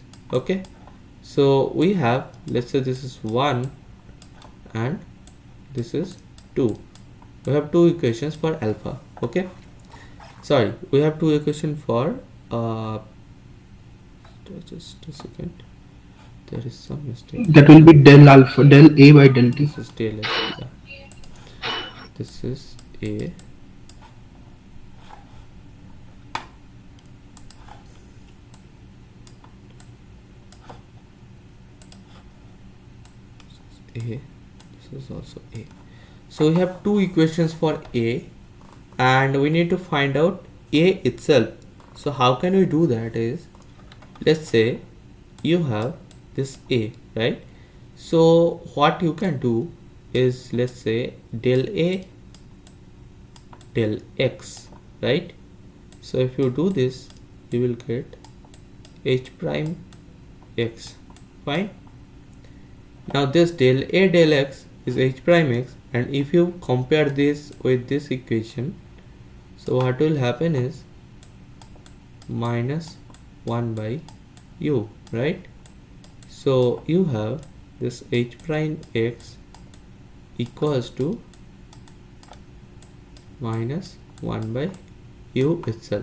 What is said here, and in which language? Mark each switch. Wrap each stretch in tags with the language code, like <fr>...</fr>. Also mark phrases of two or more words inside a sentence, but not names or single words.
<en>Okay, so we have, let's say this is 1 and this is 2. We have two equations for alpha. Okay, sorry, we have two equations for just a second, there is some mistake. That will be del alpha, del a by del t. This is del a, yeah. This is a, this is also a. So we have two equations for a, and we need to find out a itself. So how can we do that is, let's say you have this a, right? So what you can do is, let's say del a del x, right? So if you do this, you will get h prime x. Fine. Now this del a del x is h prime x, and if you compare this with this equation, so what will happen is minus 1 by u, right? So you have this h prime x equals to minus 1 by u itself.</en>